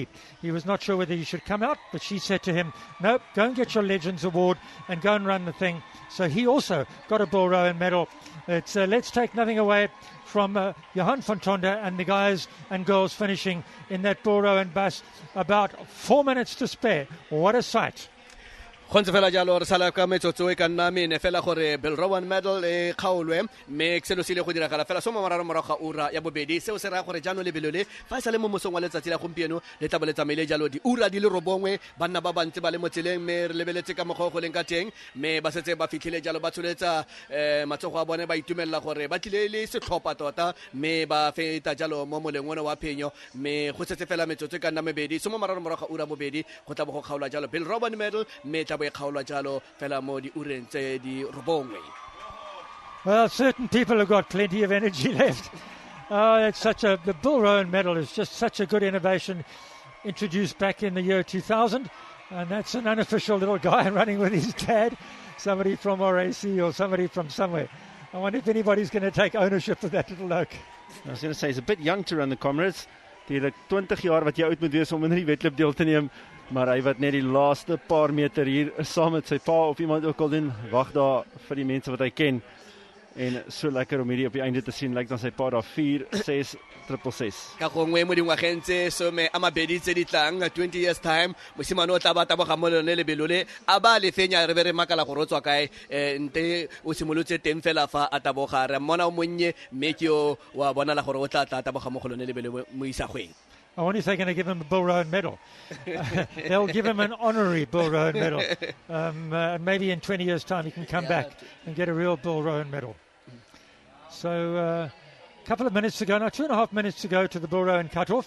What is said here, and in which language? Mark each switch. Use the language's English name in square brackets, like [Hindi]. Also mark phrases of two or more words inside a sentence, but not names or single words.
[English] He was not sure whether he should come out, but she said to him, no, go and get your Legends award and go and run the thing. So he also got a Bill Rowan medal. It's let's take nothing away from Johan van Tonder and the guys and girls finishing in that Bill Rowan bus. About 4 minutes to spare. What a sight. [Tswana] Khonse fela jalo re sala ka metsotso e ka nna mene fela gore Bill Rowan medal e kgaolwe me selo se le go diragala fela so mararo morago ga ura ya bobedi seo se ra gore jano lebelo le fa sa le mo mosong wa letsatsi la gompieno le tla boletsa mele jalo di ura di le robongwe banna ba bantse ba le motseleng me re lebeletse ka mogogo leng ka teng me ba setse ba fitlhile jalo ba tsholetsa matsogo a bone ba itumella gore ba tlile le setlhopa tota me ba feta jalo mo moleng wa phenyo me go setse fela metsotso e ka nna mebedi so mararo morago ga ura bobedi go tla bo go kgaolwa jalo Bill Rowan medal me [English] Well, certain people have got plenty of energy left. The Bill Rowan medal is just such a good innovation introduced back in the year 2000. And that's an unofficial little guy running with his dad, somebody from RAC or somebody from somewhere. I wonder if anybody's going to take ownership of that little look. I was going to say, he's a bit young to run the Comrades. [Afrikaans] Die 20 jaar wat jy oud moet wees om in die wedloop deel te neem. Maar hy wat net die laaste paar meter hier saam met sy pa of iemand ook al doen, wag daar vir die mense wat hy ken. En so lekker om hierdie op die einde te sien, lyk dan sy pa daar 4-6-6-6. [Tswana] Ka gongwe mo dingwageng tse some a mabedi tse di tlang [English] 20 years time [Tswana] mosimane o tla ba taboga mo lone lebelo le a ba le fenya re be re makala go rotswa kae nte o simolotse teng fela fa a taboga re mona o monnye mekio wa bona la gore o tla taboga mo go lone lebelo mo isagweng. [English] I wonder if they're going to give him a Bill Rowan medal. They'll give him an honorary Bill Rowan medal. Maybe in 20 years' time he can come back and get a real Bill Rowan medal. So a couple of minutes to go, now 2.5 minutes to go to the Bill Rowan cutoff.